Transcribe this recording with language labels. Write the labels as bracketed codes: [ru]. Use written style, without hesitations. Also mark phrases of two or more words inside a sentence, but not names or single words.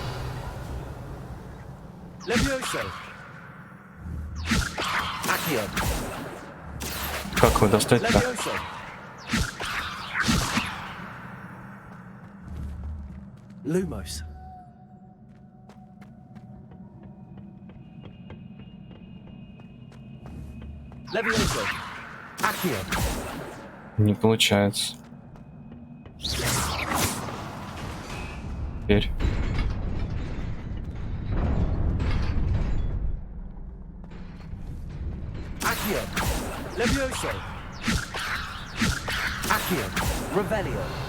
[la] Levioso. Accio. [ru] Как его достать-то? [la] Levioso. Lumos. Levioso. Accio. [ru] Не получается. Теперь. [la] Accio. Levioso. Accio. Revelio.